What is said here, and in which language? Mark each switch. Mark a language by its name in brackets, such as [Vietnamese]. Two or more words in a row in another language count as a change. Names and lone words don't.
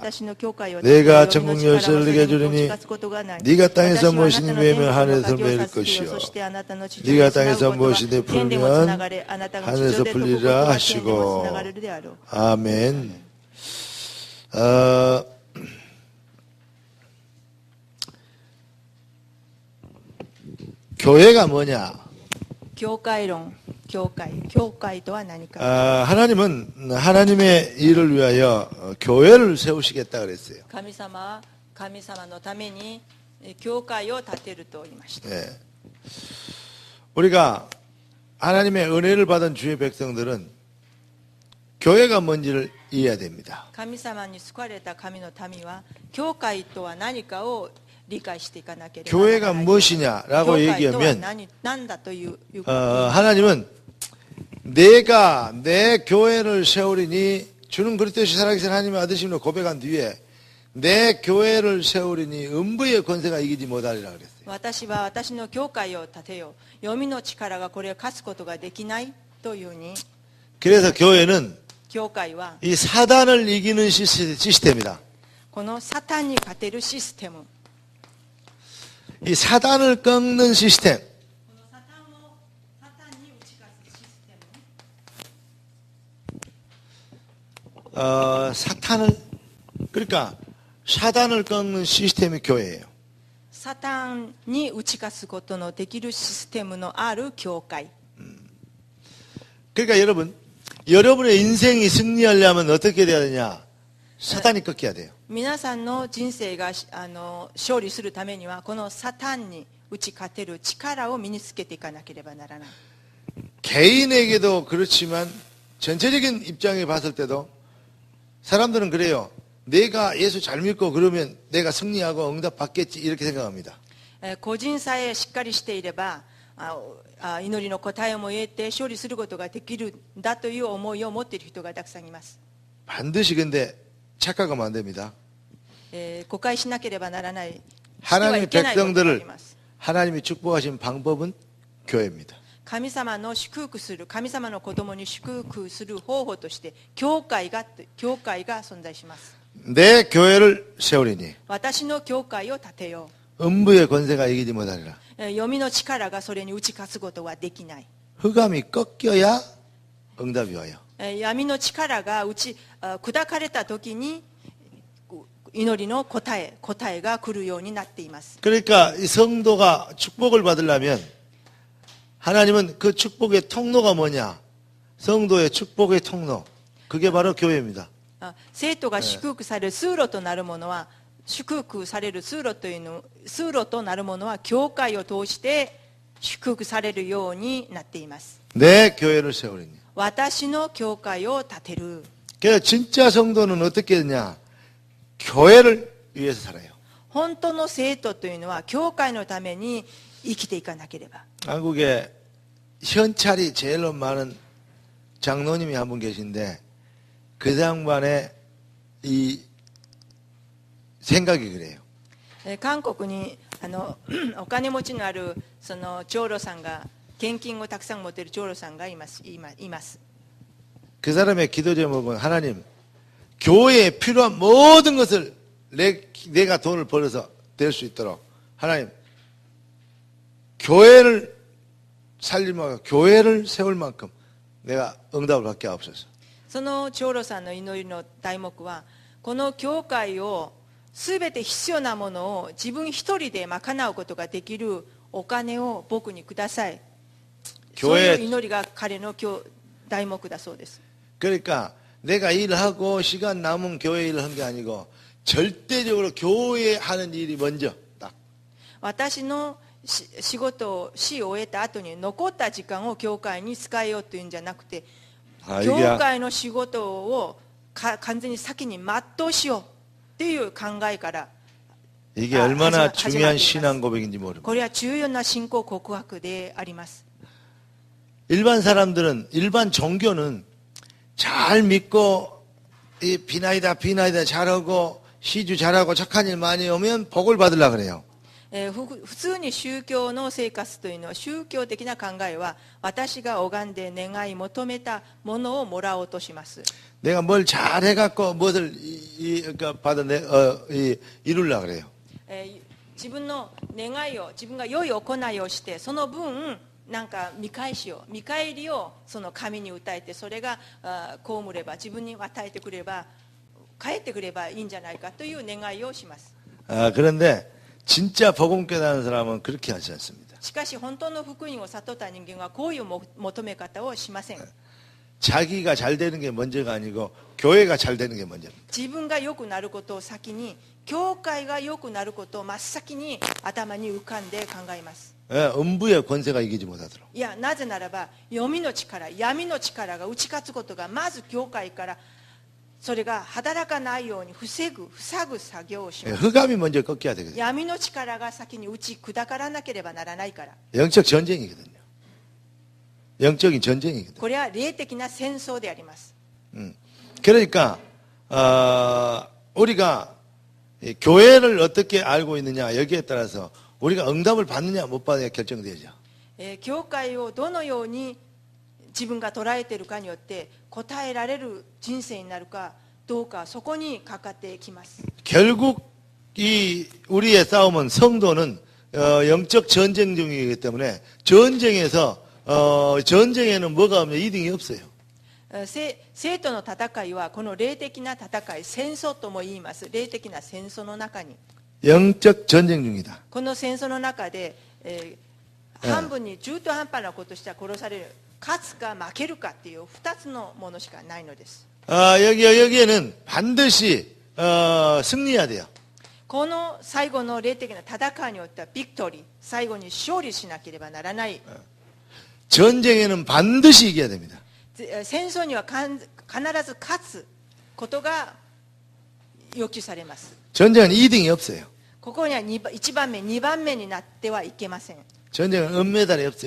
[Korean] 내가 천국 열쇠를 네게 주리니 네가 땅에서 무엇이니 매면 하늘에서 매일 것이요 네가 땅에서 무엇이니 풀면 하늘에서 풀리라 하시고. 아멘. 교회가 뭐냐? [Japanese] 教会論、教会とは何か。 [Korean] 하나님은 하나님의 일을 위하여 교회를 세우시겠다 그랬어요. [Japanese] 神様は神様のために教会を建てると言いました。 [Korean] 예. 우리가 하나님의 은혜를 받은 주의 백성들은 교회가 뭔지를 이해해야 됩니다. [Japanese] 神様に救われた神の民は教会とは何かを理解していかなければならない。 [Korean] 교회가 무엇이냐라고 얘기하면 [Japanese] 何だという [Korean] 하나님은 내가 내 교회를 세우리니 주는 그리스도시 살아계신 하나님의 아들심으로 고백한 뒤에 내 교회를 세우리니 음부의 권세가 이기지 못하리라 그랬어요. [Japanese] 私は私の教会を建てよう。読みの力がこれを勝つことができないというに。 [Korean] 그래서 교회는 [Japanese] 教会は [Korean] 이 사단을 이기는 시스템이다. [Japanese] このサタンに勝てるシステム。 [Korean] 이 사단을 꺾는 시스템. [Japanese] このサタンに打ち勝つシステム。 [Korean] 사탄을 그러니까 사단을 꺾는 시스템이 교회예요. [Japanese] サタンに打ち勝つことのできるシステムのある教会。 [Korean] 그러니까 여러분의 인생이 승리하려면 어떻게 돼야 되냐? 사단이 꺾여야 돼요. [Japanese] 皆さんの人生が勝利するためにはこのサタンに打ち勝てる力を身につけていかなければならない。 [Korean] 개인에게도 그렇지만 전체적인 입장에 봤을 때도 사람들은 그래요. 내가 예수 잘 믿고 그러면 내가 승리하고 응답 받겠지 이렇게 생각합니다. [Japanese] 個人さえしっかりしていれば祈りの答えも得て勝利することができるんだという思いを持っている人がたくさんいます。 [Korean] 반드시 근데 착각하면 안 됩니다. [Japanese] 誤解しなければならない。 [Korean] 하나님의 백성들을 하나님이 축복하신 방법은 교회입니다. [Japanese] 神様の祝福する、神様の子供に祝福する方法として教会が存在します。 [Korean] 내 교회를 세우리니 [Japanese] 私の教会を建てよう。 [Korean] 음부의 권세가 이기지 못하리라. [Japanese] 読みの力がそれに打ち勝つことはできない。 [Korean] 흑암이 꺾여야 응답이 와요. [Japanese] 闇の力が砕かれた時に祈りの答えが来るようになっています。 [Korean] 그러니까 이 성도가 축복을 받으려면 하나님은 그 축복의 통로가 뭐냐? 성도의 축복의 통로. 그게 바로 교회입니다. [Japanese] 生徒が祝福される通路となるものは、祝福される通路となるものは教会を通して祝福されるようになっています。 [Korean] 내 교회를 세우리니. [Japanese] 私の教会を建てる。 [Korean] 그래서 진짜 성도는 어떻게 했냐? 교회를 위해서 살아요. [Japanese] 本当の生徒というのは教会のために生きていかなければ。 [Korean] 한국에 현찰이 제일 많은 장로님이 한 분 계신데 그 양반의 이 생각이 그래요. [Japanese] 韓国にお金持ちのあるその長老さんが献金をたくさん持っている長老さんがいます。 [Korean] 그 사람의 기도 제목은 하나님 교회에 필요한 모든 것을 내가 돈을 벌어서 될 수 있도록 하나님 교회를 살림하고 교회를 세울 만큼 내가 응답을 받게 하옵소서. [Japanese] その長老さんの祈りの題目は、この教会をすべて必要なものを自分一人で賄うことができるお金を僕にください。そういう祈りが彼の題目だそうです。 [Korean] 그러니까 내가 일하고 시간 남은 교회 일을 한 게 아니고 절대적으로 교회에 하는 일이 먼저 딱. [Japanese] 私の仕事を終えた後に残った時間を教会に使えようというんじゃなくて、教会の仕事を完全に先に全うしようという考えから [Korean] 이게 얼마나 중요한 신앙 고백인지 모릅니다. [Japanese] これは重要な信仰告白であります。 [Korean] 일반 사람들은 일반 종교는 잘 믿고 이 비나이다 잘하고 시주 잘하고 착한 일 많이 오면 복을 받으려고 그래요. [Japanese] 普通に宗教の生活というのは、宗教的な考えは私が拝んで願い求めたものをもらおうとします。 [Korean] 내가 뭘 잘해갖고 무엇을 이루려고 그래요. [Japanese] 自分の願いを、自分が良い行いをしてその分なんか見返りをその神に訴えて、それが被れば自分に与えてくれば返ってくればいいんじゃないかという願いをします。 [Korean] 그런데 진짜 복음 깨닫는 사람은 그렇게 하지 않습니다. [Japanese] しかし本当の福音を悟った人間はこういう求め方をしません。 [Korean] 자기가 잘 되는 게 먼저가 아니고 교회가 잘 되는 게 먼저입니다. [Japanese] 自分が良くなることを先に、教会が良くなることを真っ先に頭に浮かんで考えます。 [Korean] 음부의 권세가 이기지 못하도록. [Japanese] いや、なぜならば読みの力、闇の力が打ち勝つことがまず教会からそれが働かないように塞ぐ作業をします。 [Korean] 흑암이 먼저 꺾여야 되거든요. [Japanese] 闇の力が先に打ち砕からなければならないから。 [Korean] 영적 전쟁이거든요. 영적인 전쟁이거든요. [Japanese] これは霊的な戦争であります。 [Korean] 그러니까 우리가 교회를 어떻게 알고 있느냐 여기에 따라서 우리가 응답을 받느냐 못 받느냐 결정되죠. [Japanese] 教会をどのように自分が捉えているかによって答えられる人生になるかどうか、そこにかかってきます。 [Korean] 결국 이 우리의 싸움은 성도는 영적 전쟁 중이기 때문에 전쟁에는 뭐가 없냐 이득이 없어요. [Japanese] 生徒の戦いはこの霊的な戦い、戦争とも言います。霊的な戦争の中に、 [Korean] 영적 전쟁 중이다. [Japanese] この戦争の中で、半分に中途半端なことしたら殺される、勝つか負けるかっていう2つのものしかないのです。 [Korean] 여기에는 반드시 승리해야 돼요. [Japanese] この最後の霊的な戦いによってはビクトリー、最後に勝利しなければならない。 [Korean] 전쟁에는 반드시 이겨야 됩니다. [Japanese] 戦争には必ず勝つことが要求されます。 [Korean] 전쟁은 2등이 없어요. [Japanese] ここには1番目、2番目になってはいけません。 [Korean] 전쟁은 은메달이 없어요.